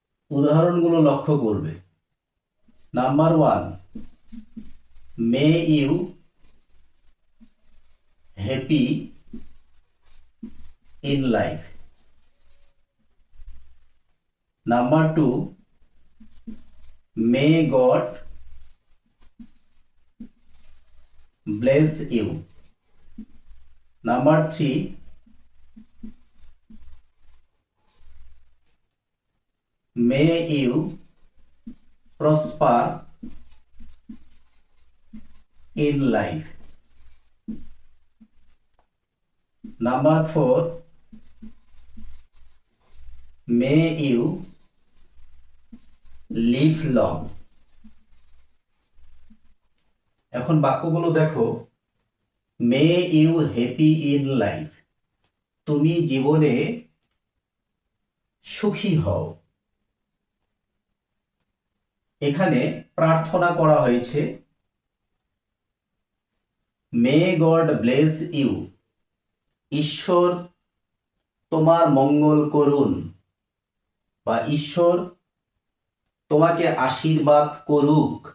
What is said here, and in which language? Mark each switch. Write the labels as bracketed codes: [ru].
[bn] উদাহরণগুলো লক্ষ্য করবে। [en] Number 1, may you happy in life. Number 2, may God bless you. Number 3, may you prosper in life. Number 4, may you live long. [bn] এখন বাক্যগুলো দেখো। [en] may you happy in life, [bn] তুমি জীবনে সুখী হও। এখানে প্রার্থনা করা হয়েছে [en] may God bless you, [bn] ঈশ্বর তোমার মঙ্গল করুন বা ঈশ্বর তোমাকে আশীর্বাদ করুক।